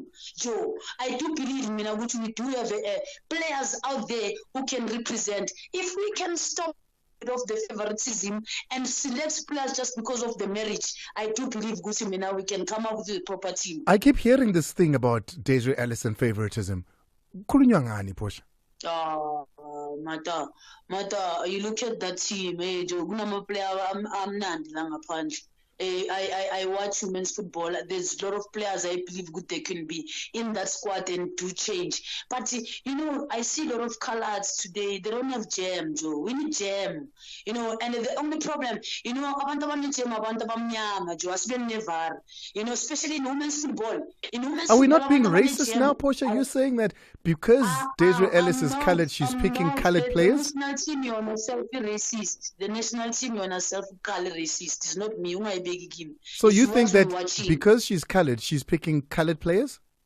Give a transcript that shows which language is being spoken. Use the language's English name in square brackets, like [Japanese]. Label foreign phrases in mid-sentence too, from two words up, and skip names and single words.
[English] Joe, I do believe, we do have players out there who can represent. If we can stop of the favoritism and select players just because of the marriage, I do believe Gusi now we can come up with a proper team. I keep hearing this thing about Desiree Ellis and favoritism. [Zulu] Khulunywa ngani, Portia? [English] Mata, you look at that team, player [Zulu] amnandi la ngaphandle. [English] I watch women's football. There's a lot of players I believe good they can be in that squad and do change. But I see a lot of colors today. They don't have jam, Joe. We need jam. And the only problem, [Zulu] abantu abanejam abantu abamnyama, Joe, asibeni nevar. [English] Especially in women's football. Are we not being racist now, Portia? You're saying that because Desiree Ellis is colored, she's picking colored players? The national team, you're not self-racist. The national team, you're not self-color racist. It's not me. So you think that because she's colored, she's picking colored players?